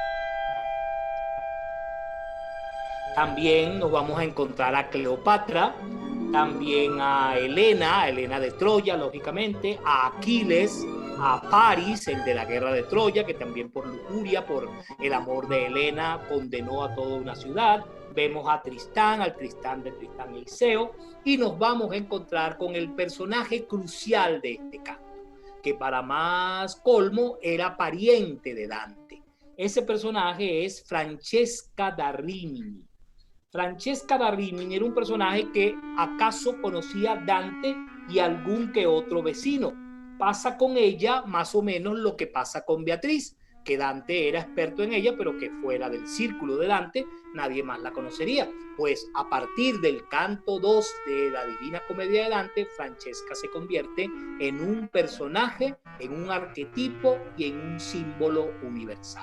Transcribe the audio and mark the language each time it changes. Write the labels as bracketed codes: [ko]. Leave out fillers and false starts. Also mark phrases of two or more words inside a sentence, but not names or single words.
[es] También nos vamos a encontrar a Cleopatra, también a Helena de Troya, lógicamente, a Aquiles, a París, el de la guerra de Troya, que también por lujuria, por el amor de Helena, condenó a toda una ciudad. Vemos a Tristán, al Tristán de Tristán y Iseo, y nos vamos a encontrar con el personaje crucial de este canto, que para más colmo era pariente de Dante. Ese personaje es Francesca da Rimini. Francesca da Rimini era un personaje que acaso conocía Dante y algún que otro vecino. Pasa con ella más o menos lo que pasa con Beatriz, que Dante era experto en ella, pero que fuera del círculo de Dante nadie más la conocería. Pues a partir del canto 2 de la Divina Comedia de Dante, Francesca se convierte en un personaje, en un arquetipo y en un símbolo universal.